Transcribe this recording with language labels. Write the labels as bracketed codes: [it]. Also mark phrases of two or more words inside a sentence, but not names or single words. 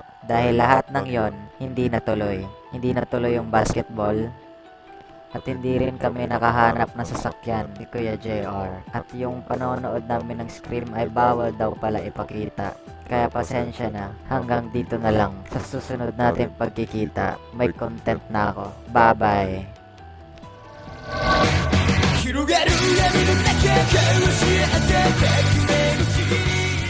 [tl] Dahil lahat ng yon hindi natuloy. Hindi natuloy yung basketball at hindi rin kami nakahanap ng sasakyan ni Kuya JR. At yung panonood namin ng Scream ay bawal daw pala ipakita. Kaya pasensya na, hanggang dito na lang. Sa susunod natin pagkikita, may content na ako. Bye-bye! [ja] 広がる闇の中交わし合って革命の次